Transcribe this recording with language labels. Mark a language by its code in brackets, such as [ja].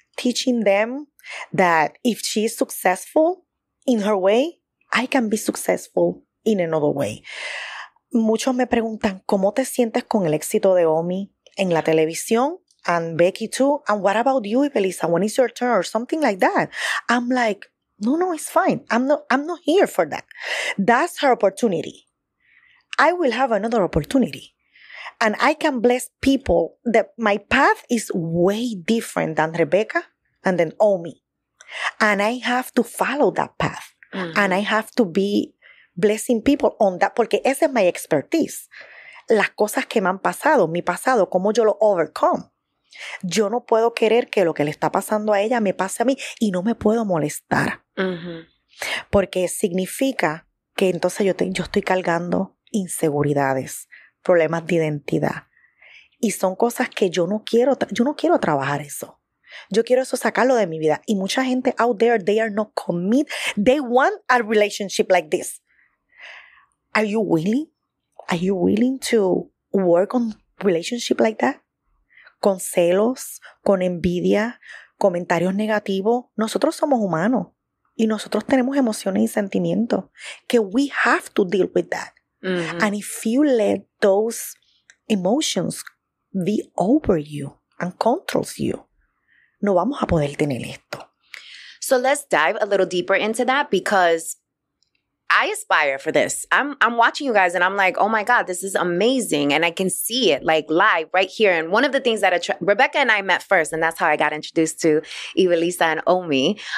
[en] Teaching them that if she is successful in her way, I can be successful in another way. [es] Muchos me preguntan, ¿cómo te sientes con el éxito de Omi en la televisión? [en] And Becky too. And what about you, Ivelisa? When is your turn? Or something like that. I'm like, no, it's fine. I'm not here for that. That's her opportunity. I will have another opportunity. And I can bless people that my path is way different than Rebecca and then Omi. And I have to follow that path. And I have to be blessing people on that, [es] porque esa es [en] my expertise. [es] Las cosas que me han pasado, mi pasado, cómo yo lo overcome. Yo no puedo querer que lo que le está pasando a ella me pase a mí y no me puedo molestar. Porque significa que entonces yo estoy cargando inseguridades, problemas de identidad. Y son cosas que yo no quiero trabajar eso. Yo quiero eso sacarlo de mi vida. Y mucha gente [en] out there, they are not committed. They want a relationship like this. Are you willing? Are you willing to work on relationship like that? [es] Con celos, con envidia, comentarios negativos. Nosotros somos humanos y nosotros tenemos emociones y sentimientos que [en] we have to deal with that. And if you let those emotions be over you and controls you, [es] no vamos a poder tener esto. [en] So let's dive a little deeper into that because I aspire for this. I'm watching you guys and I'm like, oh my God, this is amazing. And I can see it like live right here. And one of the things that Rebecca and I met first, and that's how I got introduced to Ivelisa and Omi.